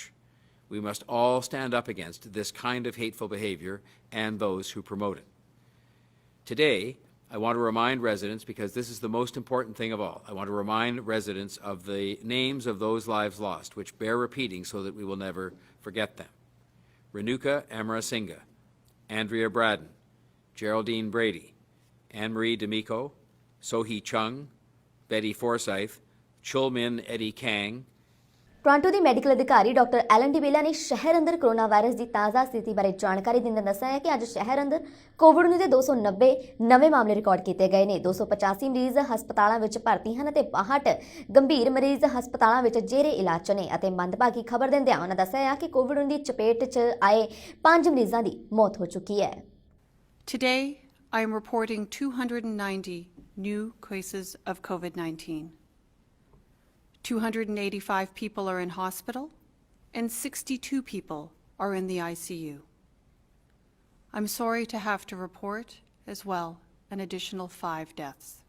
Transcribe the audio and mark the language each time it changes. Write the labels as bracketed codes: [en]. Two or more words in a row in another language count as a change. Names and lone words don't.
[en] We must all stand up against this kind of hateful behavior and those who promote it. Today, I want to remind residents, because this is the most important thing of all, I want to remind residents of the names of those lives lost, which bear repeating so that we will never forget them. Renuka Amarasinghe, Andrea Braden, Geraldine Brady, Anne-Marie D'Amico, Sohee Chung, Betty Forsyth, Chulmin Eddie Kang, [pa] ਟੋਰਾਂਟੋ ਦੀ ਮੈਡੀਕਲ ਅਧਿਕਾਰੀ ਡਾਕਟਰ ਐਲਨ ਡਿਬੇਲਾ ਨੇ ਸ਼ਹਿਰ ਅੰਦਰ [en] corona virus [pa] ਦੀ ਤਾਜ਼ਾ ਸਥਿਤੀ ਬਾਰੇ ਜਾਣਕਾਰੀ ਦਿੰਦਿਆਂ ਦੱਸਿਆ ਹੈ ਕਿ ਅੱਜ ਸ਼ਹਿਰ ਅੰਦਰ ਕੋਵਿਡ-19 ਦੇ 290 ਨਵੇਂ ਮਾਮਲੇ ਰਿਕਾਰਡ ਕੀਤੇ ਗਏ ਨੇ। 285 ਮਰੀਜ਼ ਹਸਪਤਾਲਾਂ ਵਿੱਚ ਭਰਤੀ ਹਨ ਅਤੇ 62 ਗੰਭੀਰ ਮਰੀਜ਼ ਹਸਪਤਾਲਾਂ ਵਿੱਚ ਜੇਰੇ ਇਲਾਜ 'ਚ ਨੇ ਅਤੇ ਮੰਦਭਾਗੀ ਖਬਰ ਦਿੰਦਿਆਂ ਉਹਨਾਂ ਦੱਸਿਆ ਹੈ ਕਿ ਕੋਵਿਡ-19 ਦੀ ਚਪੇਟ 'ਚ ਆਏ 5 ਮਰੀਜ਼ਾਂ ਦੀ ਮੌਤ ਹੋ ਚੁੱਕੀ ਹੈ। [en] Today, I am reporting 290 new cases of COVID-19. 285 people are in hospital and 62 people are in the ICU. I'm sorry to have to report as well an additional 5 deaths.